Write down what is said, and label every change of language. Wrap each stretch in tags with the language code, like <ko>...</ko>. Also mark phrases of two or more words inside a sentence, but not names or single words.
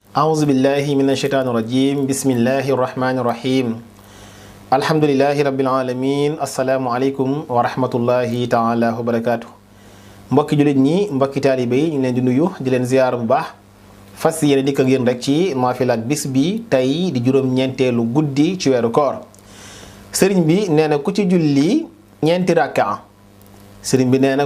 <ar>أعوذ بالله من الشيطان الرجيم بسم الله الرحمن الرحيم الحمد لله رب العالمين السلام عليكم ورحمة الله تعالى وبركاته</ar> <wo>mbokki jullit ñi mbokki taalibe yi ñu leen di nuyu di leen ziyaar bu baax fas yéene dikk ak yéen rek ci naafila ak bis bi tey di juróom-ñeenteelu guddi ci weeru koor sëriñ bi nee na ku ci julli ñeenti rakkaa sëriñ bi nee na</wo>